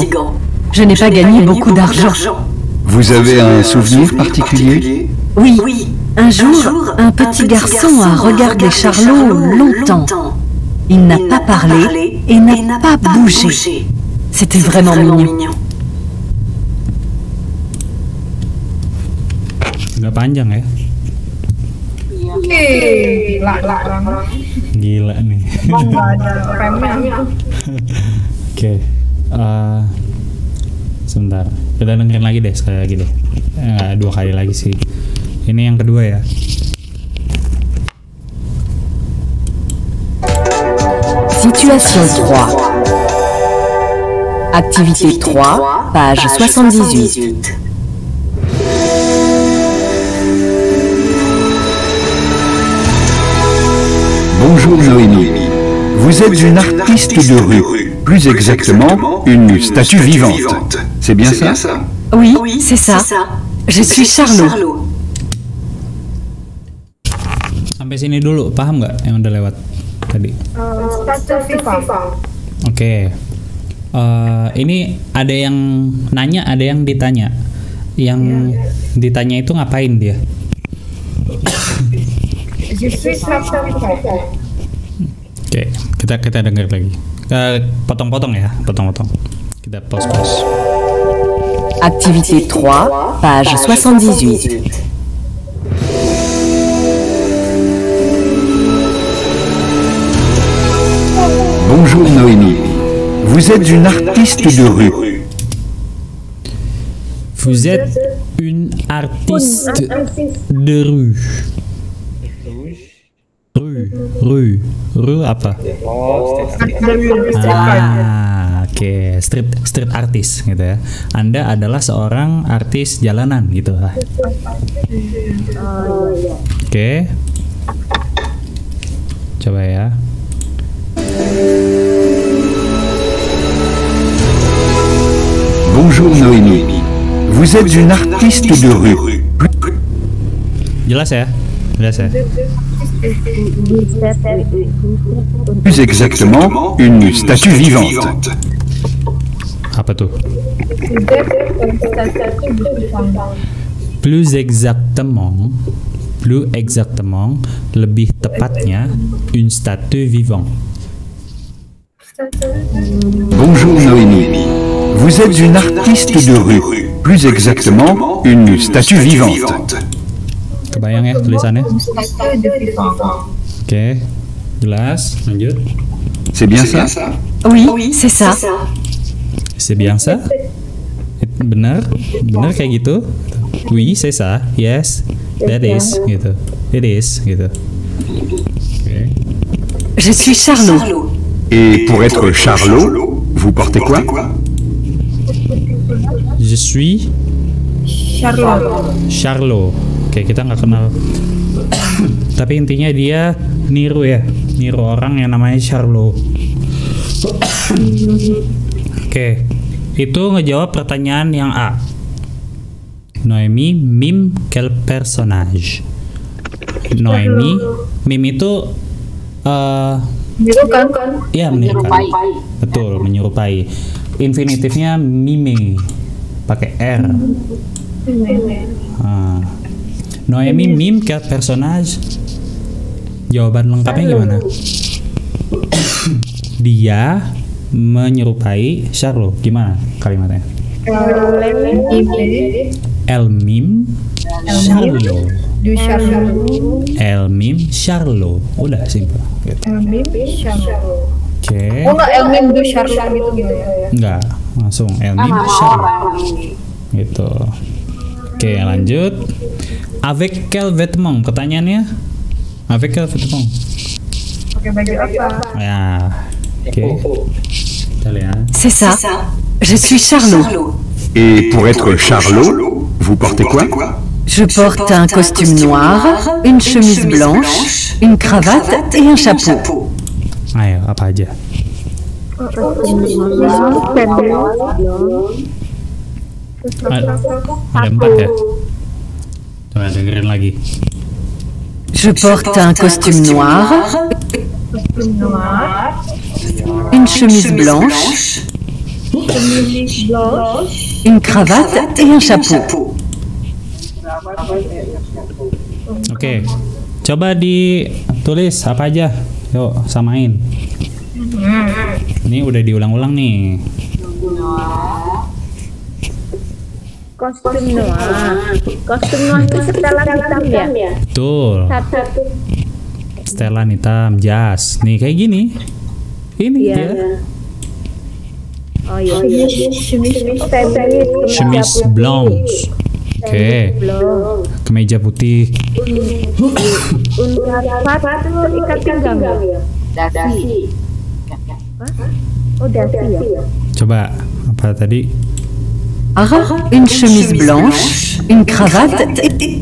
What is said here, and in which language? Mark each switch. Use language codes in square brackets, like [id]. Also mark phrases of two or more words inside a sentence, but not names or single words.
[fr] Je n'ai pas gagné beaucoup d'argent. Vous avez un souvenir particulier? Oui, un jour, un petit garçon a regardé Charlot longtemps. Il n'a pas parlé et n'a pas bougé. C'était vraiment mignon. [id] Nggak panjang ya? Gila nih. Nggak ada remnya. Oke. Sebentar. Kita dengerin lagi deh, sekali lagi deh. 2 kali lagi sih. Ini yang kedua ya. [fr] Situation 3. Activité 3, page 78. Bonjour Noémie. Vous êtes une artiste de rue, plus exactement une statue vivante. C'est bien ça? Oui, c'est ça. Je suis Charlot. [id] Sampai sini dulu, paham nggak yang udah lewat tadi? Oke. Ini ada yang nanya, ada yang ditanya. Yang ditanya itu ngapain dia? Oke, kita dengar lagi. Potong-potong ya, potong-potong. Kita pause. [fr] Activité 3, page 78. Bonjour Noémie. Vous êtes une artiste de rue. Vous êtes une artiste de rue. [id] Rue apa? Oke, [en] street artist [id] gitu ya. Anda adalah seorang artis jalanan gitu lah. Oke. Coba ya. [fr] Bonjour Noémie. Vous êtes une artiste de rue. [id] Jelas ya? [fr] Plus exactement, une statue vivante. [id] Apa tuh? [fr] Plus exactement, [id] lebih tepatnya, [fr] une statue vivante. Bonjour Noémie. Vous êtes une artiste de rue, plus exactement une statue vivante. [id] Kebayang ya tulisannya? [fr] Statue de vivant. [id] Oke, jelas. Lanjut. [fr] C'est bien ça? Oui, c'est ça. C'est bien ça? [id] Benar kayak gitu. [fr] Oui, c'est ça. [en] Yes, that is gitu. It is gitu. Oke. [fr] Je suis Charlot. Et pour être Charlot, vous portez quoi? Je suis Charlot. [id] Oke, kita nggak kenal. Tapi intinya dia niru orang yang namanya Charlot. Oke, itu ngejawab pertanyaan yang A. [fr] Noémie mime quel personnage? [id] Noémie mime itu Menirukan. ya menirukan. Betul, menyerupai. Infinitifnya mime pakai R. [fr] Noémie mime quel personnage? [id] Jawaban lengkapnya gimana? Dia menyerupai Charlot. Gimana kalimatnya? [fr] Elle mime Charlot. Du Charlot. Elle mime Charlot. [id] Udah simpel. Gitu. Charlot. Oke. Oh enggak, [fr] El Mim du Charlot [id] gitu ya? Enggak, langsung [fr] Elle mime Charlot. [id] Gitu. Oke, lanjut. [fr] Avec quel vêtement? Pertanyaannya? Avec quel vêtement? [id] Pakai baju apa? Ya. Oke. Kita lihat. [fr] C'est ça. Je suis Charlot. Et pour être Charlot, vous portez quoi? Je porte un costume noir, une chemise blanche, une cravate et un chapeau. [id] Ayo, apa aja? Ada 4 ya? Coba dengerin lagi. [fr] Je porte un costume noir, une chemise blanche, une cravate et un chapeau. [id] Oke, coba ditulis apa aja. Yuk, samain. Ini udah diulang-ulang nih. Kostum noir itu setelan hitam ya? Betul. Satu. Setelan hitam, jas. Nih kayak gini. Ini Iya. dia. Oh iya. [fr] Chemise blanche. [id] Oke. Kemeja putih. Unrapat itu ikat pinggang ya? Dasi. Oh dasi ya? Coba apa tadi? [fr] Une chemise blanche, une cravate et...